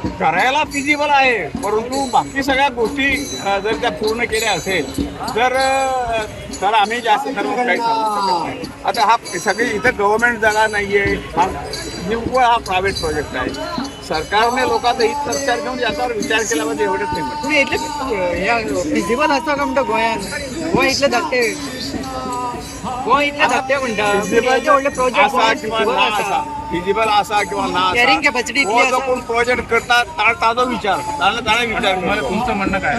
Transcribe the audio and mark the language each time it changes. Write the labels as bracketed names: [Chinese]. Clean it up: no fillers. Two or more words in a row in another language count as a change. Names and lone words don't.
[Marathi] करायला फिजिबल आहे परंतु बाकी सगळ्या गोष्टी जर त्या पूर्ण केल्या असेल तर आम्ही जास्त ठरवून काही सांगू शकत नाही आता हा सगळी इथं गव्हर्नमेंट जागा नाहीये हा निव्वळ हा [English] private project [Marathi] आहे सरकारने लोकांचा हित लक्षात घेऊन याच्यावर विचार केला पाहिजे एवढंच नाही [Konkani] तुम्ही इतले फिजिबल आसा का म्हणटा गोंयान गोंय इतले धाकटे म्हणटा व्हडले प्रोजेक्ट फिजिबल आसा किंवा ना [English] carrying capacity [Konkani] हो जो कोण प्रोजेक्ट करता ताजो विचार ताणें विचार केलो [Marathi] तुमचं म्हणणं काय